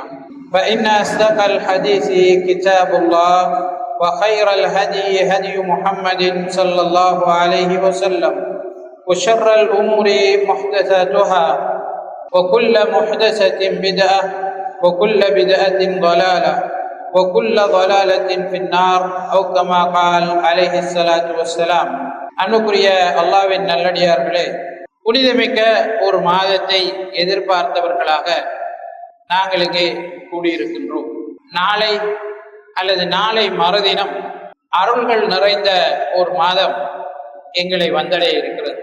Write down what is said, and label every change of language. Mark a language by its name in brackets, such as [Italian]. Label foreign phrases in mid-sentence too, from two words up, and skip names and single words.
[Arabic] فإن أصدق الحديث كتاب الله وخير الهدي هدي محمد صلى الله عليه وسلم وشر الأمور محدثاتها وكل محدثة بدعة وكل بدعة ضلالة وكل ضلالة في النار أو كما قال عليه الصلاة والسلام. [Tamil] அன்புக்குரிய அல்லாஹ்வின் நல்லடியார்களே, புனிதமிக்க ஒரு மாதத்தை எதிர்பார்த்தவர்களாக நாங்கள் இங்கே கூடியிருக்கின்றோம். நாளை அல்லது நாளை மறுதினம் அருள்கள் நிறைந்த ஒரு மாதம் எங்களை வந்தடைய இருக்கிறது.